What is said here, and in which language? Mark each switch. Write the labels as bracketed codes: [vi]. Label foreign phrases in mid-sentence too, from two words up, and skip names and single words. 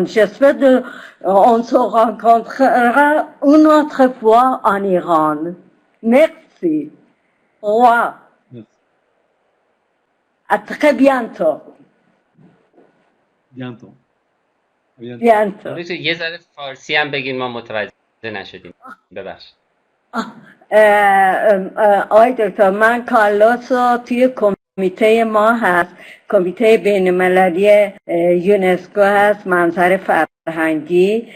[fr] J'espère on se rencontrera une autre fois en Iran. Merci. Au revoir. À très bientôt. Bientôt. Bientôt. [fa] یه ذره فارسی هم بگین، ما متوجه نشدیم. ببخشید. آقای دکتر، من کارلوس رو توی کمیته ما هست، کمیته بین المللی یونسکو هست، منظر فرهنگی.